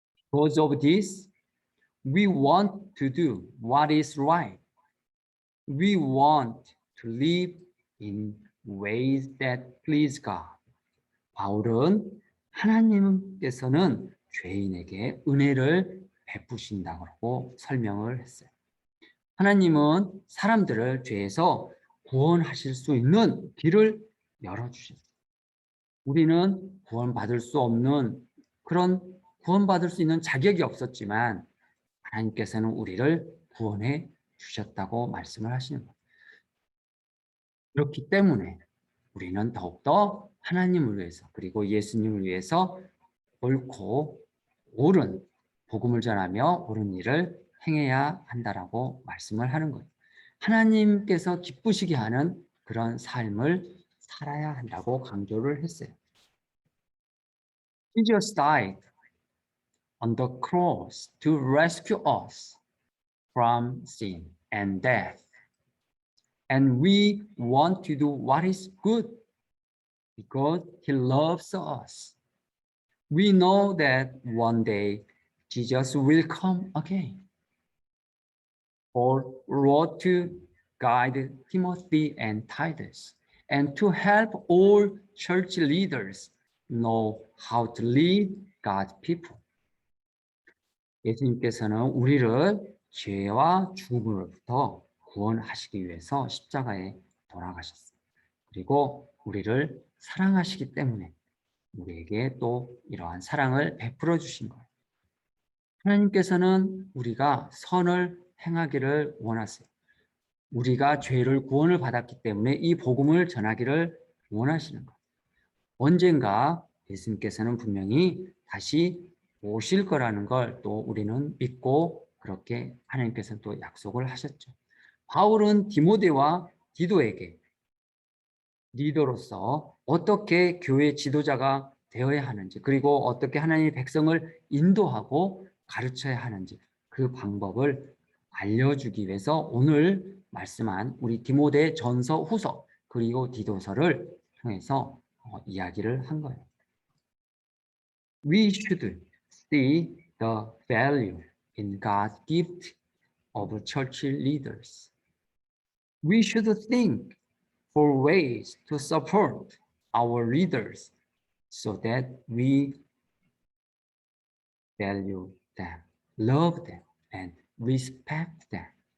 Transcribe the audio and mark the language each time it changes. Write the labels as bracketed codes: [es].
[en] Because of this, we want to do what is right. We want to live in ways that please God. [ko] 바울은 하나님께서는 죄인에게 은혜를 베푸신다고 설명을 했어요. 하나님은 사람들을 죄에서 구원하실 수 있는 길을 열어주셨어요. 우리는 구원받을 수 없는 그런 구원받을 수 있는 자격이 없었지만 하나님께서는 우리를 구원해 주셨다고 말씀을 하시는 거예요. 그렇기 때문에 우리는 더욱더 하나님을 위해서 그리고 예수님을 위해서 옳고 옳은 복음을 전하며 옳은 일을 행해야 한다라고 말씀을 하는 거예요. 하나님께서 기쁘시게 하는 그런 삶을 살아야 한다고 강조를 했어요. [en] Jesus died on the cross to rescue us from sin and death. And we want to do what is good because He loves us. We know that one day Jesus will come again. Paul wrote to guide Timothy and Titus and to help all church leaders know how to lead God's people. [ko] 예수님께서는 우리를 죄와 죽음으로부터 구원하시기 위해서 십자가에 돌아가셨어요. 그리고 우리를 사랑하시기 때문에 우리에게 또 이러한 사랑을 베풀어 주신 거예요. 하나님께서는 우리가 선을 행하기를 원하세요. 우리가 죄를 구원을 받았기 때문에 이 복음을 전하기를 원하시는 거예요. 언젠가 예수님께서는 분명히 다시 오실 거라는 걸 또 우리는 믿고 그렇게 하나님께서는 또 약속을 하셨죠. 바울은 디모데와 디도에게 리더로서 어떻게 교회 지도자가 되어야 하는지 그리고 어떻게 하나님의 백성을 인도하고 가르쳐야 하는지 그 방법을 알려주기 위해서 오늘 말씀한 우리 디모데 전서 후서 그리고 디도서를 통해서 이야기를 한 거예요. [en] We should see the value in God's gift of church leaders. We should think for ways to support our leaders so that we value them, love them, and respect them.